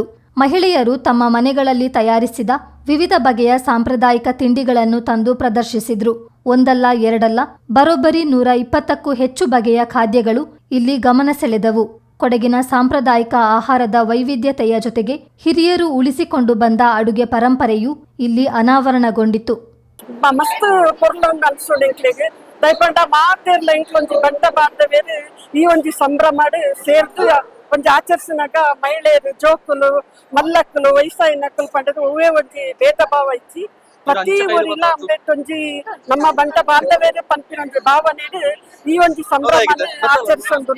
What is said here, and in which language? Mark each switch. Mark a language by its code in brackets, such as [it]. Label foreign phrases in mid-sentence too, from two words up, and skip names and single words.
[kn] ಮಹಿಳೆಯರು ತಮ್ಮ ಮನೆಗಳಲ್ಲಿ ತಯಾರಿಸಿದ ವಿವಿಧ ಬಗೆಯ ಸಾಂಪ್ರದಾಯಿಕ ತಿಂಡಿಗಳನ್ನು ತಂದು ಪ್ರದರ್ಶಿಸಿದ್ರು. ಒಂದಲ್ಲ ಎರಡಲ್ಲ, ಬರೋಬ್ಬರಿ 120ಕ್ಕೂ ಹೆಚ್ಚು ಬಗೆಯ ಖಾದ್ಯಗಳು ಇಲ್ಲಿ ಗಮನ ಸೆಳೆದವು. ಕೊಡಗಿನ ಸಾಂಪ್ರದಾಯಿಕ ಆಹಾರದ ವೈವಿಧ್ಯತೆಯ ಜೊತೆಗೆ ಹಿರಿಯರು ಉಳಿಸಿಕೊಂಡು ಬಂದ ಅಡುಗೆ ಪರಂಪರೆಯು ಇಲ್ಲಿ ಅನಾವರಣಗೊಂಡಿತು. [tcy] ಮಸ್ತ್ ಪೊರ್ಲೊಂದು ಅನ್ಸೋಡೆಂಕ್ಲೆಗೆ ದಯಪಂಡ ಮಾತೆರ್ಲ ಇಂಕ್ಲೊಂಜಿ ಬಂಟ ಬಾಂಧವ್ಯರು ಈ ಒಂಜಿ ಸಂಭ್ರಮ ಸೇರ್ದು ಒಂಜಿ ಆಚರಿಸಿನಾಗ ಮಹಿಳೆಯರು ಜೋಕುಲು ಮಲ್ಲಕ್ಕಲು ವಯಸ್ಸಾಯಿನಕ್ಕಲು ಪಂಡದು ಒವ್ವೇ ಒಂಜಿ ಭೇದ ಭಾವ ಇಚ್ಚಿ ಪ್ರತಿ ಊರಿನ ಒಂಜಿ ನಮ್ಮ ಬಂಟ ಬಾಂಧವ್ಯರೇ ಪಂಪಿನ ಒಂಜಿ ಭಾವನೆ ಈ ಒಂಜಿ ಸಂಭ್ರಮ ಆಚರಿಸೊಂದುಲ್ಲ.